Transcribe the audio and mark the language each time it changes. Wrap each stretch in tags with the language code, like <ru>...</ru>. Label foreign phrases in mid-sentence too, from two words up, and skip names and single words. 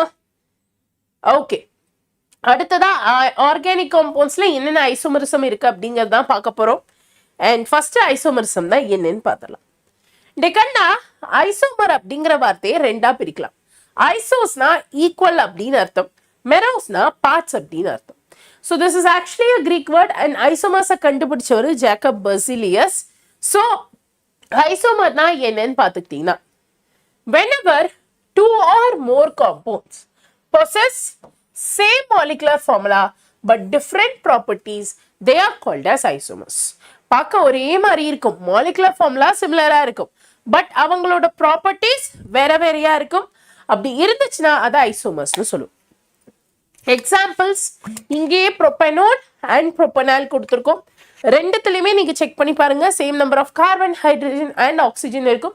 <ta>ஓகே, அடுத்ததா</ta> <en>organic compounds</en> <ta>என்னென்ன ஐசோமரிசம் இருக்கு அப்படிங்கறது தான் பார்க்க போறோம்.</ta> <en>and first isomerism</en> <ta>தான் என்னன்னு பார்த்தலாம். டெக்கன்னா ஐசோமர் அப்படிங்கிற வார்த்தையை ரெண்டா பிரிக்கலாம். ஐசோஸ்னா ஈக்குவல் அப்படின்னு அர்த்தம், மெரோஸ்னா பார்ட்ஸ் அப்படின்னு அர்த்தம்.</ta> <en>so this is actually a Greek word and isomers</en> <ta>கண்டுபிடிச்சவர் ஜேக்கப் பெர்சிலியஸ்.</ta> <en>so isomer</en> <ta>என்னன்னு பார்த்துக்கிட்டீங்கன்னா,</ta> <en>whenever two or more compounds possess same molecular formula but different properties, they are called as isomers.</en> <ta>பார்க்க ஒரே மாதிரி இருக்கும்,</ta> <en>molecular formula</en> <ta>சிமிலரா இருக்கும், பட் அவங்களோட ப்ராப்பர்ட்டிஸ் வேற வேறையா இருக்கும். அப்படி இருந்துச்சுன்னா அதை ஐசோமர்ஸ்னு சொல்லுவோம். எக்ஸாம்பிள்ஸ் இங்கே</ta> <en>propanol and propanal</en> <ta>கொடுத்துருக்கோம். ரெண்டுத்துலையுமே நீங்க செக் பண்ணி பாருங்க,</ta> <en>same number of carbon, hydrogen and oxygen</en> <ta>இருக்கும்.</ta>